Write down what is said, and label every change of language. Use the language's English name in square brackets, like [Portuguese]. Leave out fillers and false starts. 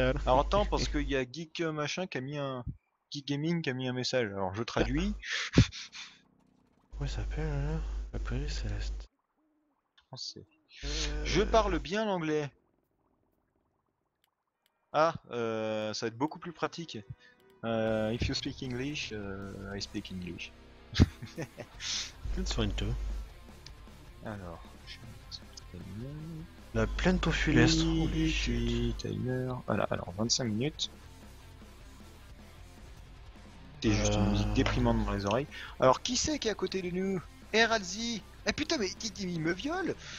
[French] Alors attends, parce qu'il y a Geek machin qui a mis un... Geek Gaming qui a mis un message. Alors je traduis. Comment il s'appelle là? La prairie céleste. Français. Je parle bien l'anglais. Ah, ça va être beaucoup plus pratique. [English] If you speak English, I speak English. [French] Sur une tour. Alors, je vais mettre ça très bien. La plaine populestre. [English] Holy shit. [French] Timer. Voilà, alors 25 minutes. C'est juste une musique déprimante dans les oreilles. Alors, qui c'est qui est à côté de nous? Eralzi. Eh putain, mais il me viole.